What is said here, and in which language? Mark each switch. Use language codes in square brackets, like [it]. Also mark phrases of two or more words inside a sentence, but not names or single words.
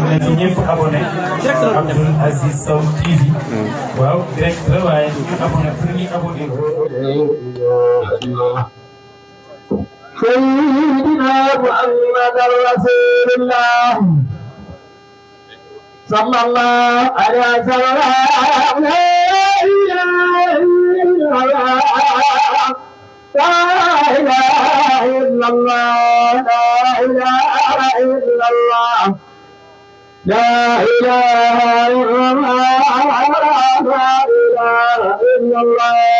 [wo] ci ñëpp abonné Abdoul Aziz Sow TV waaw direct la waaye ñu abonné pour ñu abonné [ar] سيدنا محمد رسول الله صلى الله عليه وسلم لا إله إلا الله لا إله إلا الله لا إله إلا الله لا إله إلا الله